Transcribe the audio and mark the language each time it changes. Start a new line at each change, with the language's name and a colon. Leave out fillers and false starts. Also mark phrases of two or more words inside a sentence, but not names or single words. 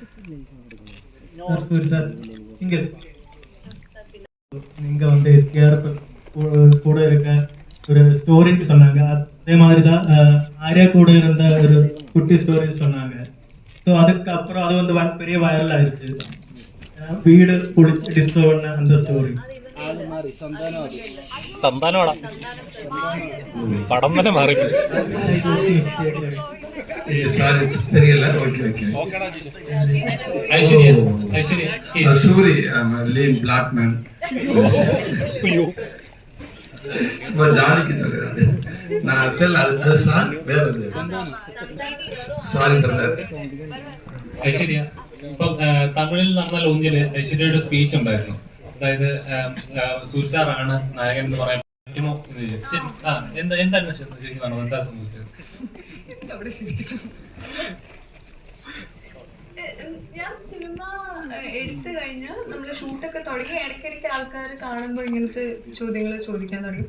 Tamil: இங்கே வந்து எஸ்கேஆர் கூட இருக்க ஒரு ஸ்டோரின்னு சொன்னாங்க. அதே மாதிரி தான் ஆர்யா கூட இருந்த ஒரு குட்டி ஸ்டோரின்னு சொன்னாங்க. ஸோ அதுக்கப்புறம் அது வந்து பெரிய வைரல் ஆயிடுச்சு. வீடு பிடிச்சி டிஸ்டர்ப் பண்ண அந்த ஸ்டோரி.
Malayalam: പടം തന്നെ മാറി.
Tamil: சாரி தெரியல. ஓகே சூரி லீன் பிளாக்மேன் சும்மா ஜாலிக்கு சொல்லுறாரு. நான் அது சார் வேற സാരി
Malayalam: ഐശ്വര്യ, ഇപ്പം തമിഴിൽ നടന്ന ലോഞ്ചില് ഐശ്വര്യയുടെ സ്പീച്ച് ഉണ്ടായിരുന്നു. അതായത് സൂര്യ സാറാണ് നായകൻ എന്ന് പറയാൻ പറ്റുമോ എന്ന് ചോദിച്ചു. എന്തായിരുന്നു ശരിക്കും പറഞ്ഞത്? എന്താ സംഭവിച്ചത്? ഞാൻ സിനിമ എടുത്തു കഴിഞ്ഞ് നമ്മള് ഷൂട്ടൊക്കെ തുടങ്ങി ഇടയ്ക്കിടയ്ക്ക് ആൾക്കാർ കാണുമ്പോൾ ഇങ്ങനത്തെ ചോദ്യങ്ങൾ ചോദിക്കാൻ തുടങ്ങി.